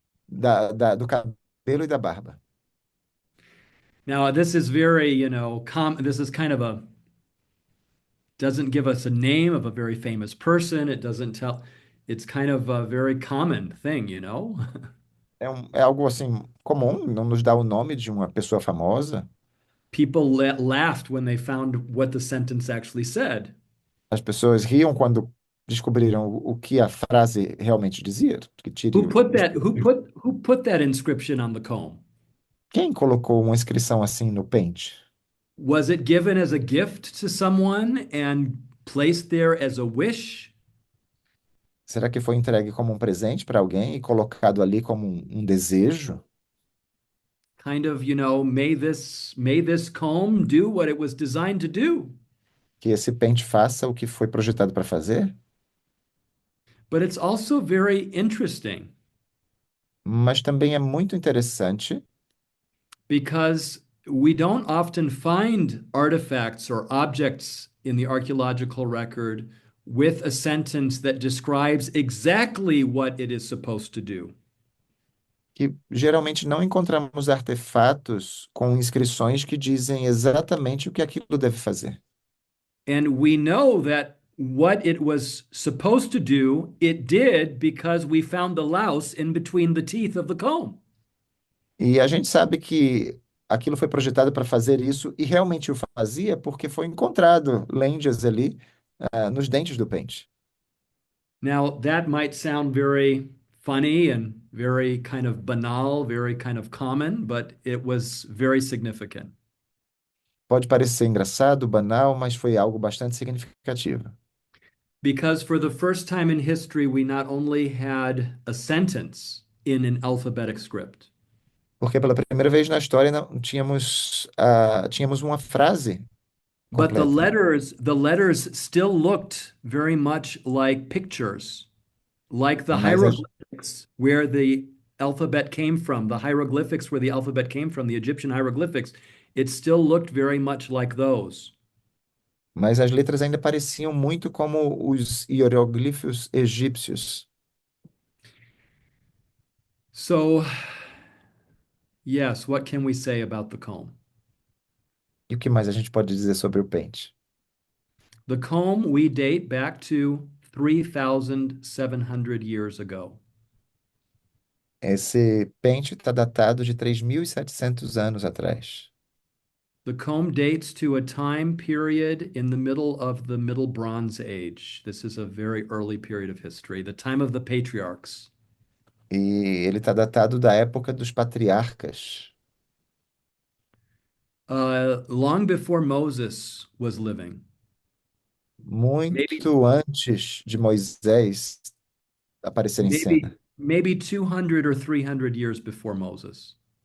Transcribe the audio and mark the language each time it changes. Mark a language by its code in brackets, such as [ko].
[pt] do cabelo e da barba. [en] Now, this is very, this is kind of doesn't give us a name of a very famous person. It doesn't tell, it's kind of a very common thing, you know? [pt] É algo assim comum, não nos dá o nome de uma pessoa famosa. [en] People laughed when they found what the sentence actually said. [pt] As pessoas riam quando descobriram o que a frase realmente dizia. Que [en] Who put that inscription on the comb? [pt] Quem colocou uma inscrição assim no pente? [en] Was it given as a gift to someone and placed there as a wish? [pt] Será que foi entregue como um presente para alguém e colocado ali como um desejo? [en] Kind of, may this comb do what it was designed to do. [pt] Que esse pente faça o que foi projetado para fazer? [en] But it's also very interesting [pt] Mas também é muito interessante [en] because we don't often find artifacts or objects in the archaeological record with a sentence that describes exactly what it is supposed to do. [pt] que geralmente não encontramos artefatos com inscrições que dizem exatamente o que aquilo deve fazer. [en] And we know that what it was supposed to do, it did because we found the louse in between the teeth of the comb. [pt] E a gente sabe que aquilo foi projetado para fazer isso e realmente o fazia porque foi encontrado lêndias ali, nos dentes do pente. [en] Now, that might sound very funny and very kind of banal, very kind of common, but it was very significant. [pt] Pode parecer engraçado, banal, mas foi algo bastante significativo. [en] Because for the first time in history, we not only had a sentence in an alphabetic script, [pt] Porque pela primeira vez na história não tínhamos, tínhamos uma frase [en] but the [pt] completa. [en] letters, the letters still looked very much like pictures, like the [pt] Mas as, [en] hieroglyphics where the alphabet came from, the hieroglyphics where the alphabet came from, the Egyptian hieroglyphics, it still looked very much like those. [pt] mas as letras ainda pareciam muito como os hieroglifos egípcios. [en] So, yes, what can we say about the comb? [pt] E o que mais a gente pode dizer sobre o pente? [en] The comb we date back to 3,700 years ago. [pt] Esse pente está datado de 3.700 anos atrás. [en] The comb dates to a time period in the middle of the Middle Bronze Age. This is a very early period of history, the time of the patriarchs. [pt] E ele está datado da época dos patriarcas, [en] Long before Moses was living. Maybe, [pt] muito antes de Moisés aparecer em [en] maybe, [pt] cena. [en] maybe 200 or 300 years before Moses.